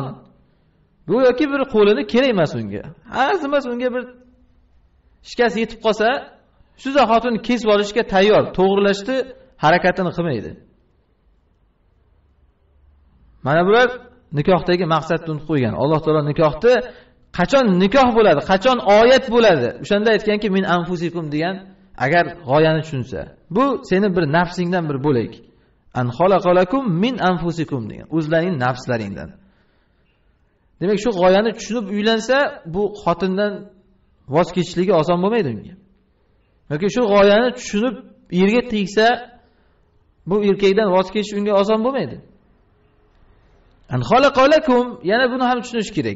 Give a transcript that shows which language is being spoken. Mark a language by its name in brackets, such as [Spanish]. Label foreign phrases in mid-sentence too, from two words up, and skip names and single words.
[Uzbek] Bu yoki bir qo'lini kerak emas unga. Arzimas unga bir shikast yetib qolsa, shu zahotini kesib olishga tayyor, to'g'rilashni harakatini qilmaydi. Mana bular nikohdagi maqsadni unutib qo'ygan. Alloh taolo nikohni qachon nikoh bo'ladi, qachon oyat bo'ladi, o'shanda aytganki [Arabic] من أنفسكم [Uzbek] degan, agar g'oyani tushunsa. Bu seni bir nafsingdan bir bo'lak. [Arabic] أن خلق لكم من أنفسكم [Uzbek] degan, o'zlaring nafslaringdan. Demak, shu g'oyani tushunib uylansa, bu xotindan voz kechishligi oson bo'lmaydi unga. Yoki shu g'oyani tushunib yerga tegsa, bu erkakdan voz kechish unga oson bo'lmaydi. [Arabic] أن خلق لكم, [Uzbek] yana buni ham tushunish kerak.